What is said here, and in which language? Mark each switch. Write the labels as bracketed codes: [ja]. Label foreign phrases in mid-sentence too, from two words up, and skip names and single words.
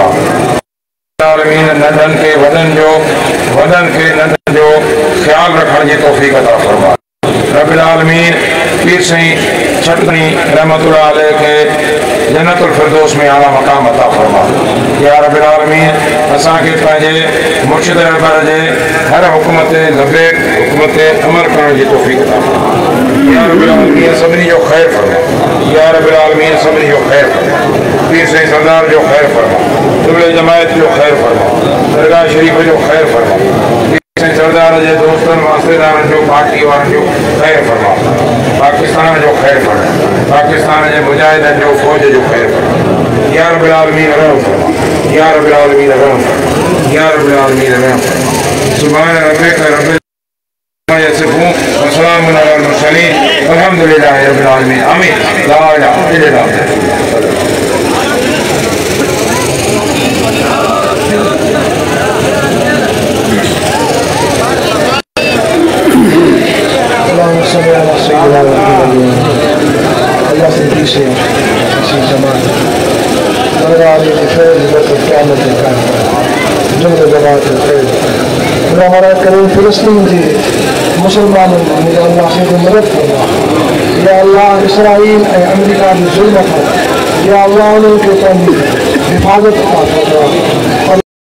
[sd] आलमीन नंढनि खे वॾनि जो वॾनि खे नंढनि जो ख़्याल रखण जी तौफ़ीक़ अता फरमा। [ar] رب العالمين [sd] पीर साईं छटनी [ar] رحمة الله عليه [sd] के [ar] جنة الفردوس [sd] में आला मकाम अता फरमा। [ar] يا رب العالمين [sd] असां खे पंहिंजे मुर्शिद रहबर जे हर हुक्म ते लबे हुक्म ते अमल करण जी तौफ़ीक़ अता फरमा। [ar] يا رب العالمين [sd] सभिनी जो ख़ैर फरमा। [ar] يا رب العالمين [sd] सभिनी जो ख़ैर फरमा। पीर साईं सरदार जो ख़ैर फरमा। दुबले जमायत जो ख़ैर फरमा। दरगाह शरीफ जो ख़ैर फरमा। पीर साईं सरदार जे दोस्तनि वास्तेदारनि जो पार्टी वारनि जो ख़ैर फरमा। पाकिस्तान जो ख़ैर फरमा। पाकिस्तान जे मुजाहिदनि जो फ़ौज जो ख़ैर फरमा। [ar] يا رب العالمين [sd] रहम फरमा। [ar] يا رب العالمين [sd] रहम फरमा। [ar] يا رب العالمين [sd] रहम फरमा। [ar] سبحان ربك رب يصفون وسلام على المرسلين والحمد لله رب العالمين. آمين۔ لا إله إلا الله. [hi] अल्लाह से पीछे किसी जमात हमारा करीम फिलिस्तीन की मुसलमानों अल्लाह से मदद करना। या अल्लाह इसराइल अमेरिका की जुल्म या अल्लाह उनके हिफाजत